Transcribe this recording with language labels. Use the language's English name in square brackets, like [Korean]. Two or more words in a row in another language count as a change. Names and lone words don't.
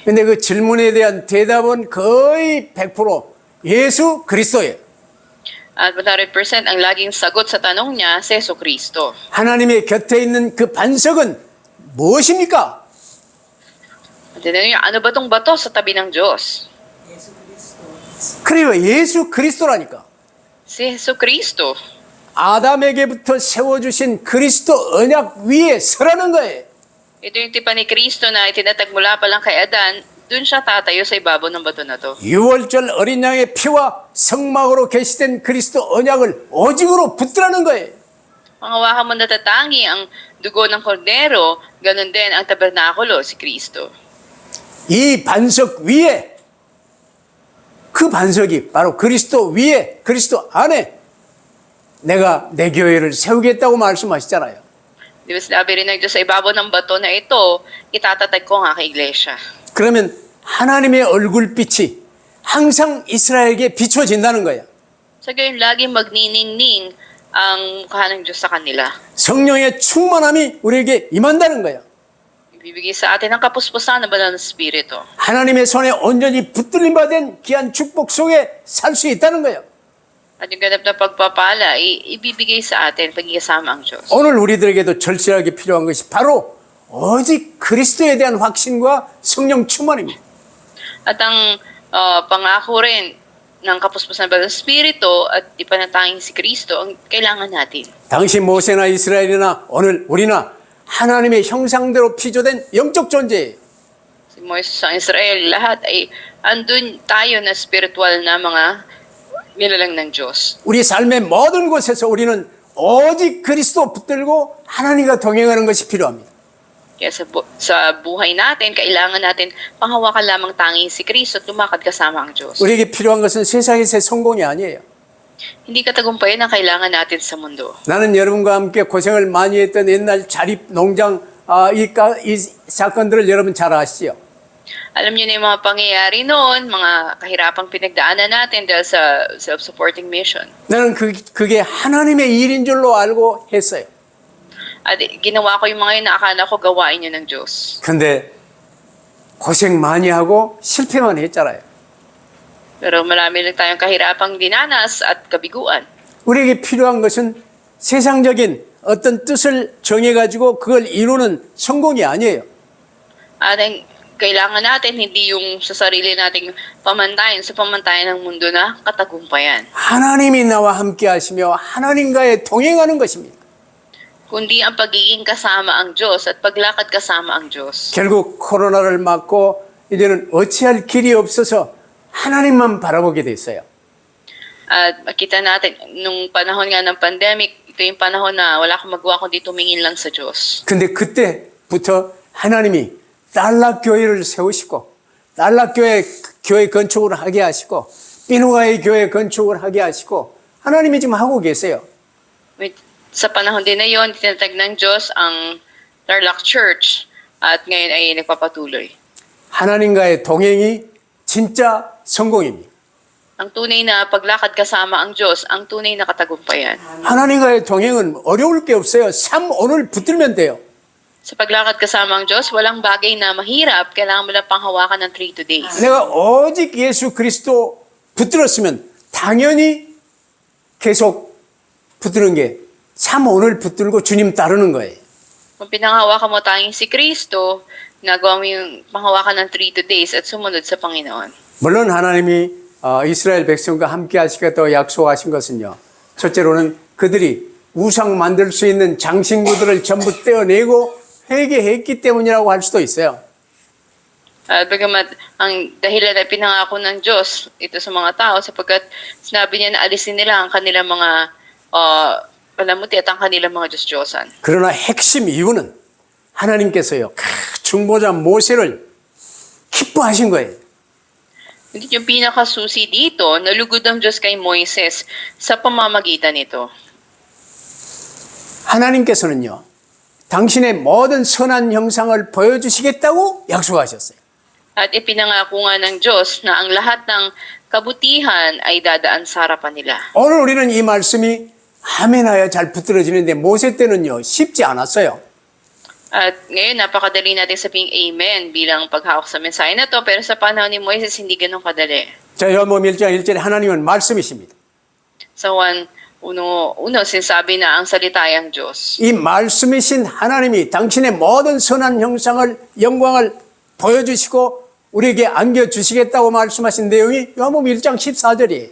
[Korean] 근데 그 질문에 대한 대답은 거의 100% 예수 그리스도예요. [Filipino] At 100% ang laging sagot sa tanong niya, si Yesu Cristo. [Korean] 하나님의 곁에 있는 그 반석은 무엇입니까? [Filipino] At tinanong niya, ano ba tong bato sa tabi ng Diyos? [Korean] 그래요. 예수 그리스도라니까. [Filipino] Si Yesu Cristo. [Korean] 아담에게부터 세워주신 그리스도 언약 위에 서라는 거예요. [Filipino] Ito yung tipan ni Cristo na itinatag mula pa lang kay Adan, dun siya tatayo sa ibabaw ng bato na to. [Korean] 유월절 어린 양의 피와 성막으로 계시된 그리스도 언약을 오직으로 붙들라는 거예요. [Filipino] Pangawakan mo natatangi ang dugo ng kordero, ganun din ang tabernakulo, si Cristo. [Korean] 이 반석 위에 그 반석이 바로 그리스도 위에 그리스도 안에 내가 내 교회를 세우겠다고 말씀하시잖아요. [Filipino] Di ba sinabi rin ng Diyos sa ibabaw ng bato na ito, itatatag ko ang aking iglesia. [Korean] 그러면 하나님의 얼굴빛이 항상 이스라엘에게 비춰진다는 거야. [Filipino] So gayon, laging magniningning ang mukha ng Diyos sa kanila. [Korean] 성령의 충만함이 우리에게 임한다는 거야. [Filipino] Ibibigay sa atin ang kapuspusan ng banal na Espiritu. [Korean] 하나님의 손에 온전히 붙들림 받은 귀한 축복 속에 살 수 있다는 거예요. [Filipino] At yung ganap na pagpapala, ibibigay sa atin pagkikasama ang Diyos. [Korean] 오늘 우리들에게도 절실하게 필요한 것이 바로 오직 그리스도에 대한 확신과 성령 충만입니다. [Filipino] At ang pangako rin ng kapuspusan ng banal na Espiritu at ipanatanging si Kristo ang kailangan natin. [Korean] 당시 모세나 이스라엘이나 오늘 우리나 하나님의 형상대로 피조된 영적 존재예요. [Filipino] Si Moises sa Israel, lahat ay andun tayo na spiritual na mga nilalang ng Diyos. [Korean] 우리 삶의 모든 곳에서 우리는 오직 그리스도 붙들고 하나님과 동행하는 것이 필요합니다. [Filipino] Kaya sa buhay natin, kailangan natin panghawakan lamang tanging si Kristo at lumakad kasama ang Diyos. [Korean] 우리에게 필요한 것은 세상에서의 성공이 아니에요. [Filipino] Hindi katagumpayan ang kailangan natin sa mundo. [Korean] 나는 여러분과 함께 고생을 많이 했던 옛날 자립 농장 이 사건들을 여러분 잘 아시죠? [Filipino] Alam niyo na yung mga pangyayari noon, mga kahirapang pinagdaanan natin dahil sa [English] self-supporting mission. [Korean] 나는 그게 하나님의 일인 줄로 알고 했어요. [Filipino] At ginawa ko yung mga yun na akala ko gawain yun ng Diyos. [Korean] 근데 고생 많이 하고 실패만 했잖아요. [Filipino] Pero marami lang tayong kahirapang dinanas at kabiguan. [Korean] 우리에게 필요한 것은 세상적인 어떤 뜻을 정해가지고 그걸 이루는 성공이 아니에요. [Filipino] At ang kailangan natin hindi yung sa sarili nating pamantayan, sa pamantayan ng mundo na katagumpayan. [Korean] 하나님이 나와 함께 하시며 하나님과의 동행하는 것입니다. [Filipino] Kundi ang pagiging kasama ang Diyos at paglakad kasama ang Diyos. [Korean] 결국 코로나를 맞고 이제는 어찌할 길이 없어서 하나님만 바라보게 됐어요. [Filipino] At makita natin, nung panahon nga ng pandemic, ito yung panahon na wala akong magawa kundi tumingin lang sa Diyos. [Korean] 근데 그때부터 하나님이 달락교회를 세우시고 달락교회 교회 건축을 하게 하시고 비누가의 교회 건축을 하게 하시고 하나님이 지금 하고 계세요. [Filipino] Sa panahon din na yon, tinatag ng Diyos ang Tarlac Church at ngayon ay nagpapatuloy. [Korean] 하나님과의 동행이 진짜 성공입니다. [Filipino] Ang tunay na paglakad kasama ang Diyos, ang tunay na katagumpayan. [Korean] 하나님과의 동행은 어려울 게 없어요. 삶 오늘 붙들면 돼요. [Filipino] Sa paglakad kasama ang Diyos, walang bagay na mahirap, kailangan mo lang panghawakan ng 3 days. [Korean] 내가 오직 예수 그리스도 붙들었으면 당연히 계속 붙드는 게 참 오늘 붙들고 주님 따르는 거예요. [Filipino] Kung pinanghawakan mo tayong si Kristo, nagawa mo yung panghawakan ng 3 days at sumunod sa Panginoon. [Korean] 물론 하나님이 이스라엘 백성과 함께 하시겠다고 약속하신 것은요. 첫째로는 그들이 우상 만들 수 있는 장신구들을 전부 떼어내고 회개했기 때문이라고 할 수도 있어요. [Filipino] At bagamat ang dahilan ay pinangako ng Diyos ito sa mga tao sapagkat sinabi niya na alisin nila ang kanilang mga palamuti at ang kanilang mga Diyos-Diyosan. [Korean] 그러나 핵심 이유는 하나님께서요. 중보자 모세를 기뻐하신 거예요. [Filipino] Hindi yung pinakasusi dito, nalugod ang Diyos kay Moises sa pamamagitan nito. [Korean] 하나님께서는요. 당신의 모든 선한 형상을 보여주시겠다고 약속하셨어요. [Filipino] At ipinangako nga ng Diyos na ang lahat ng kabutihan ay dadaan sa harapan nila. [Korean] 오늘 우리는 이 말씀이 아멘하여 잘 붙들어지는데 모세 때는요. 쉽지 않았어요. [Filipino] At ngayon, napakadali natin sabihin amen bilang paghawak sa mensahe na to, pero sa panahon ni Moises, hindi ganun kadali. [Korean] 자, 요한복음 1장 1절에 하나님은 말씀이십니다. [Filipino] Sa Juan 1, sinasabi na ang salita ay ang Diyos. [Korean] 이 말씀이신 하나님이 당신의 모든 선한 형상을 영광을 보여주시고 우리에게 안겨주시겠다고 말씀하신 내용이 요한복음 1장 14절이에요.